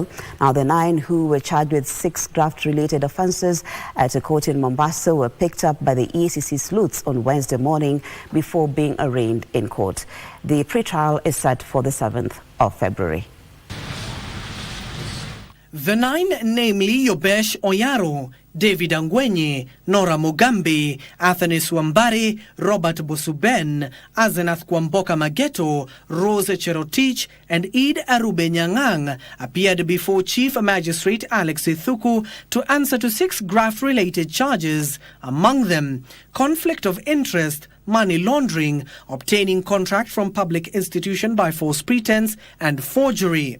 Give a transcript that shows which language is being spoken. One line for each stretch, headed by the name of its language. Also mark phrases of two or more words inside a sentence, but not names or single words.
English: Now, the 9 who were charged with 6 graft-related offences at a court in Mombasa were picked up by the EACC sleuths on Wednesday morning before being arraigned in court. The pre-trial is set for the 7th of February. The 9, namely Yobesh Oyaro, David Angwenye, Nora Mugambi, Athanis Wambari, Robert Bosuben, Azenath Kwamboka Mageto, Rose Cherotich, and Eid Arube Nyangang appeared before Chief Magistrate Alex Ithuku to answer to 6 graft-related charges, among them conflict of interest, money laundering, obtaining contract from public institution by false pretense, and forgery.